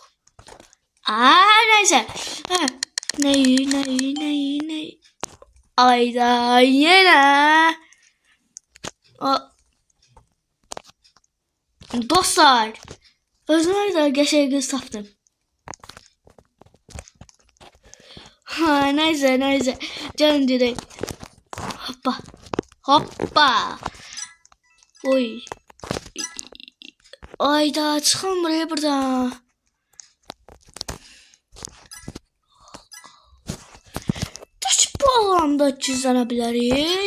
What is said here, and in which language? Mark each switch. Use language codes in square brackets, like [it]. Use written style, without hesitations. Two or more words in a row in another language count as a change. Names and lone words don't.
[tr] Neyse. Neyi. [az] Ayda yenə. Dostlar. Özümə də qəşəng qız tapdım. [tr] Neyse. Canım direkt. Hoppa. Oy. [az] Ayda çıxın buraya burada. Taş bu alanda gizlənə bilərik.